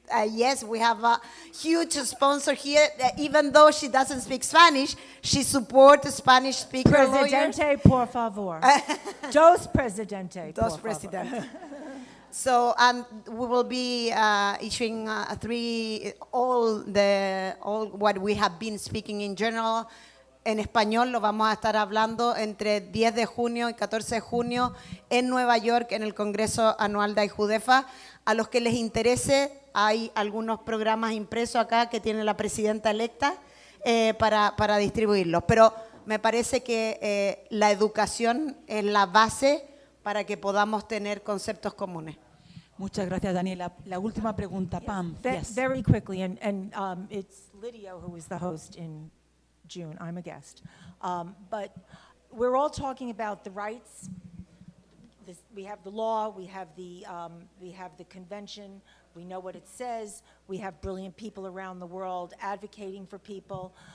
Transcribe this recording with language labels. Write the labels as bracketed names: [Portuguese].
[English] yes, we have a huge sponsor here. Even though she doesn't speak Spanish, she supports Spanish speaker lawyers. [Spanish] Presidente, por favor. Dos presidente, Dos por favor. presidente. [English] So, and we will be issuing all what we have been speaking in general. [Spanish] En español lo vamos a estar hablando entre 10 de junio y 14 de junio en Nueva York en el Congreso Anual de AIJUDEFA. A los que les interese, hay algunos programas impresos acá que tiene la presidenta electa para distribuirlos. Pero me parece que la educación es la base para que podamos tener conceptos comunes. Muchas gracias, Daniela. La última pregunta, Pam. [English] Yes. Very quickly, and it's Lydia who is the host in June. I'm a guest. But we're all talking about the rights. We have the law, we have the convention, we know what it says, we have brilliant people around the world advocating for people.